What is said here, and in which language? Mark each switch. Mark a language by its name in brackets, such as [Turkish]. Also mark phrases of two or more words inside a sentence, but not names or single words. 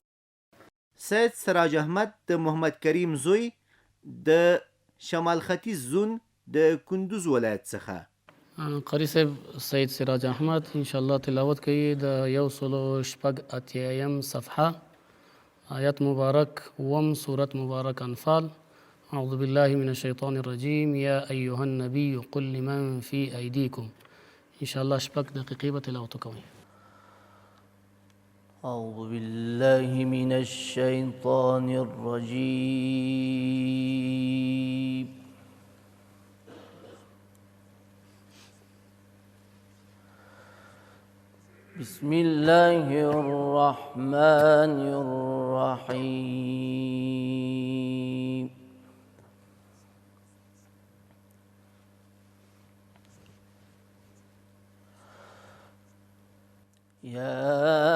[Pashto] سید سراج احمد د محمد کریم زوی د شمال ختیځ زون د کندوز ولایت څخه. قاری صاحب سید سراج احمد انشاءالله تلاوت کوي د 186 صفحه آیت مبارک وم سورت مبارک انفال. [Arabic] اعوذ بالله من الشیطان الرجیم یا ایها النبی قل لمن فی ایدیکم. [Pashto] انشاءالله شپږ دقیقې به تلاوت کوي. [Arabic] أعوذ بالله من الشيطان الرجيم بسم الله الرحمن الرحيم يا